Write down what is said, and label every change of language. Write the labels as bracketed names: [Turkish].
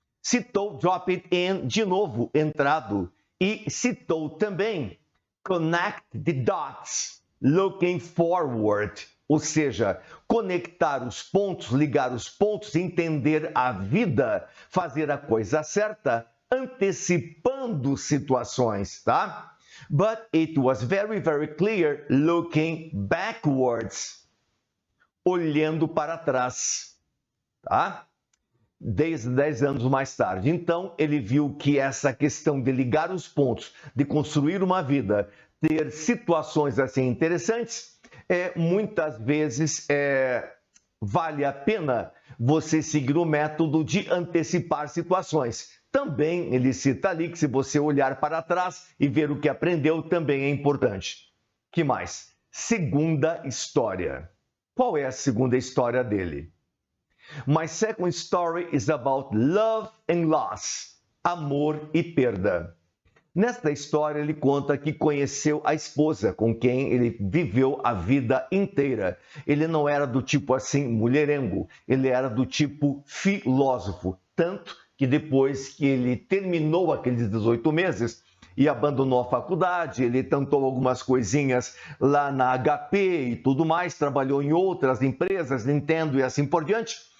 [Portuguese] Citou [English] drop it in [Portuguese] de novo, entrado. E citou também [English] connect the dots, looking forward. [Portuguese] Ou seja, conectar os pontos, ligar os pontos, entender a vida, fazer a coisa certa, antecipando situações, tá? [English] But it was very, very clear looking backwards, [Portuguese] olhando para trás, tá? 10 anos mais tarde. Então, ele viu que essa questão de ligar os pontos, de construir uma vida, ter situações assim interessantes, muitas vezes vale a pena você seguir o método de antecipar situações. Também ele cita ali que se você olhar para trás e ver o que aprendeu, também é importante. Que mais? Segunda história. Qual é a segunda história dele? [English] My second story is about love and loss, [Portuguese] amor e perda. Nesta história, ele conta que conheceu a esposa com quem ele viveu a vida inteira. Ele não era do tipo assim, mulherengo, ele era do tipo filósofo. Tanto que depois que ele terminou aqueles 18 meses e abandonou a faculdade, ele tentou algumas coisinhas lá na HP e tudo mais, trabalhou em outras empresas, Nintendo e assim por diante.